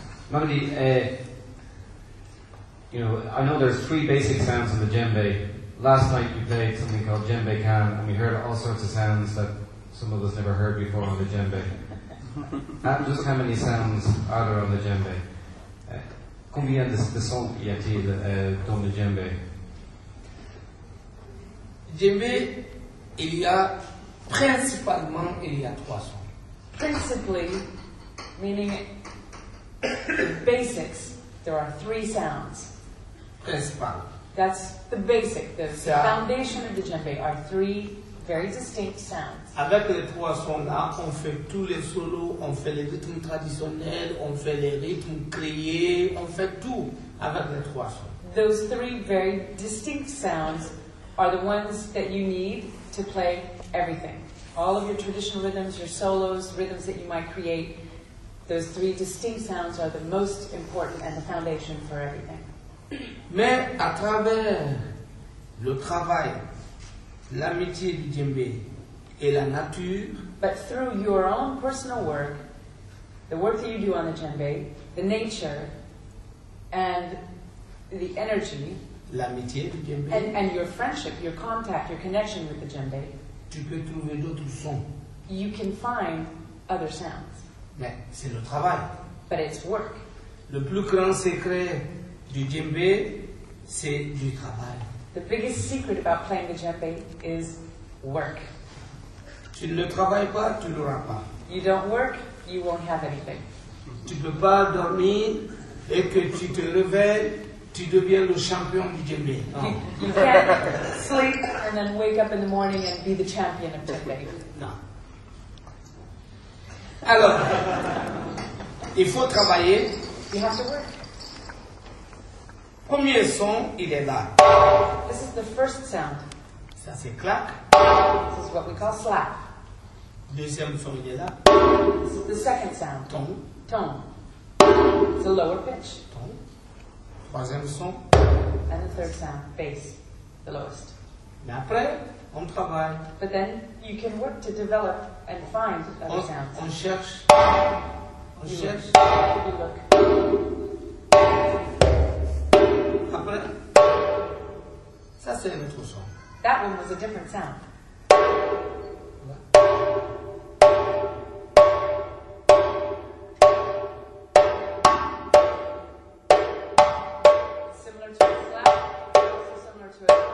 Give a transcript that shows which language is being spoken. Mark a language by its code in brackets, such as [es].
[en] Mamady, I know there's 3 basic sounds in the djembe. Last night we played something called Djembe Can, and we heard all sorts of sounds that some of us never heard before on the djembe. Just how many sounds are there on the djembe? [fr] Combien de sons y a-t-il dans le djembe? Djembe, il y a principalement 3 sons. [en] Principally, meaning the basics, there are 3 sounds. [fr] Principal. [en] That's the basic, the foundation of the djembe are 3 very distinct sounds. [fr] Avec les 3 sons-là, on fait tous les solos, on fait les rythmes traditionnels, on fait les rythmes créés, on fait tout avec les 3 sons. [en] Those 3 very distinct sounds are the ones that you need to play everything. All of your traditional rhythms, your solos, rhythms that you might create, those 3 distinct sounds are the most important and the foundation for everything. [fr] Mais à travers le travail, l'amitié du djembe et la nature, [en] but through your own personal work, the work that you do on the djembe, the nature, and the energy, [fr] l'amitié du djembe, [en] and your friendship, your contact, your connection with the djembe, [fr] tu peux trouver d'autres sons. [en] you can find other sounds. [fr] Mais c'est le travail. [en] But it's work. [fr] Le plus grand secret du djembe, c'est du travail. [en] The biggest secret about playing the djembe is work. [fr] Tu ne travailles pas, tu n'auras pas. [en] You don't work, you won't have anything. [fr] Tu ne peux pas dormir et que tu te réveilles, tu deviens le champion du djembe. Non. [en] You can't sleep and then wake up in the morning and be the champion of djembe. [fr] Non. Alors, il faut travailler. [en] You have to work. [fr] Premier son, il est là. [en] This is the first sound. [fr] Ça c'est clac. [en] This is what we call slap. [fr] Deuxième son, il est là. [en] This is the second sound. [fr] Ton. [en] Tone. It's a lower pitch. [fr] Ton. Troisième son. [en] And the third sound, bass, the lowest. [fr] Mais après, on travaille. [en] But then you can work to develop and find other sounds. [fr] On cherche. On [en] You [fr] cherche. [en] look. You look. [fr] Après, ça c'est un autre son. [en] That one was a different sound. Similar to a slap, also similar to a